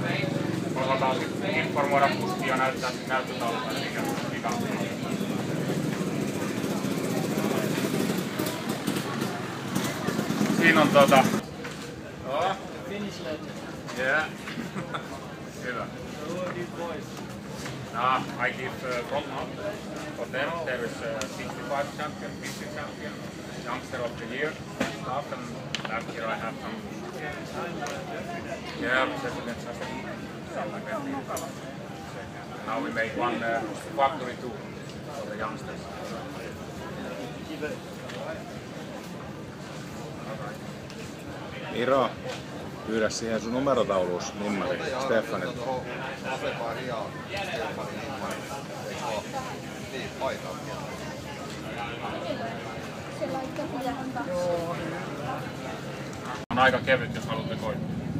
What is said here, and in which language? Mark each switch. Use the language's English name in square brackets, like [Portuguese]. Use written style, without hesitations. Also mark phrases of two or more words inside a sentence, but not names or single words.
[Finnish] Osataan sitten informoida kuskia ja näyttää näyttötaululla, mikä on. Siinä on Yeah. Hyvä. [English] I give front up for them. There is 65 champion, 50 champion, youngster of the year stuff, and last year I have some. Yeah, president something like that. Now we made one factory too for the youngsters. [Finnish] Miro, pyydä siihen sun numerotauluus nimmari Stefanilta. On aika kevyt, jos haluatte koittaa.